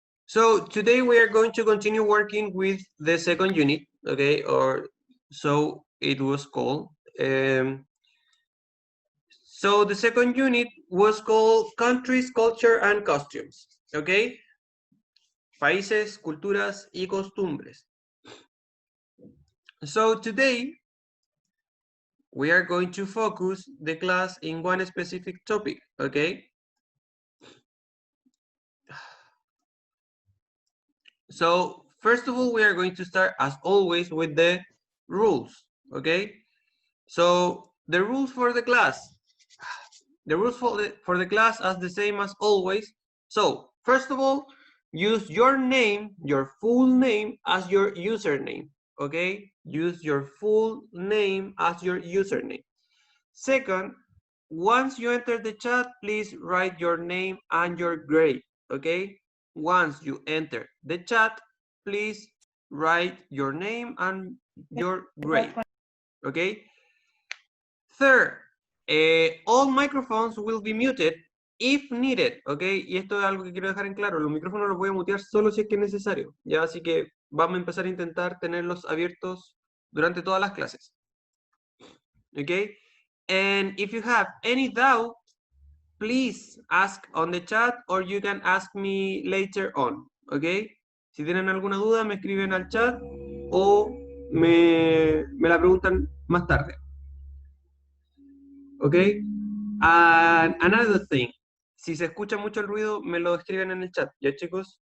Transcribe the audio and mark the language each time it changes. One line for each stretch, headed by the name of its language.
English: So today we are going to continue working with the second unit, okay, or so it was called. So the second unit was called Countries, Culture, and Costumes, okay?
Spanish: Países, culturas y costumbres.
English: So today we are going to focus the class in one specific topic, okay? So first of all, we are going to start as always with the rules, okay? So the rules for the class. The rules for the class are the same as always. So first of all, use your name, your full name as your username, okay? Use your full name as your username. Second, once you enter the chat, please write your name and your grade, okay? Once you enter the chat, please write your name and your grade, okay? Third, all microphones will be muted if needed, okay?
Spanish: Y esto es algo que quiero dejar en claro, los micrófonos los voy a mutear solo si es que es necesario, ya, así que vamos a empezar a intentar tenerlos abiertos durante todas las clases, okay?
English: And if you have any doubt, please ask on the chat or you can ask me later on, okay?
Spanish: Si tienen alguna duda, me escriben al chat o me la preguntan más tarde.
English: Okay? And another thing,
Spanish: si se escucha mucho el ruido, me lo escriben en el chat, ¿ya chicos?